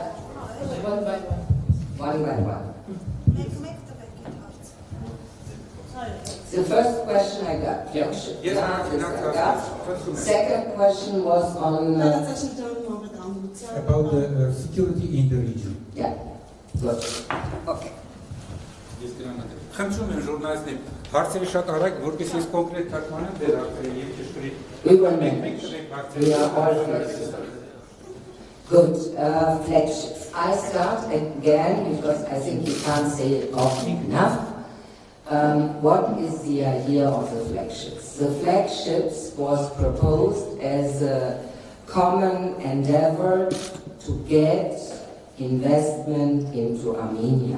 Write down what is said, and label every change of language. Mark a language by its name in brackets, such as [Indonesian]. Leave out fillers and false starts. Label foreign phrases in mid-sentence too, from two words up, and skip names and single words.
[English] One by one. The first question I got, flagship. Yes, This I yes. got. Second question was on... about the security in the region. Yeah, good. Okay. [Armenian] Խնդրում եմ ժուրնալիստներին հարցերը շատ արագ, որպեսզի ես կոնկրետ թարգմանեմ դեր հարցերը եւ ճշգրիտ։ [English] We will make We are all flexible. Good. Flagships. I start again because I think you can't say it often enough. What is the idea of the flagships? The flagships was proposed as a common endeavor to get investment into Armenia.